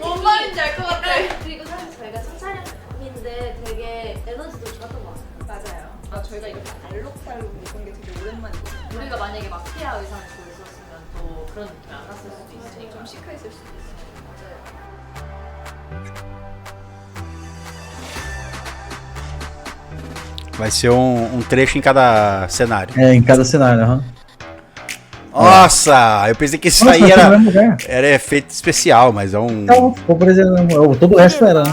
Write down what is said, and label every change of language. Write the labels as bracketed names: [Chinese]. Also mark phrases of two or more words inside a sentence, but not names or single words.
[Korean] 뭔 말인지 알 것 같아. 그리고 사실 저희가 첫 촬영인데 되게 에너지도 좋았던 것 같아요. 맞아요. 저희가 이렇게 알록달록 입은 게 되게 오랜만이거든요. 우리가 만약에 마피아 의상을 입고 있었으면 또 그런 느낌이 안 났을 수도 있으니까. 좀 시크했을 수도 있어요. [Portuguese] Vai ser um trecho em cada cenário. É, em cada cenário, aham. Nossa, eu pensei que isso Nossa, aí vai ser no era, mesmo lugar. era efeito especial, mas é um. Então, ficou parecendo. Todo o resto era, né?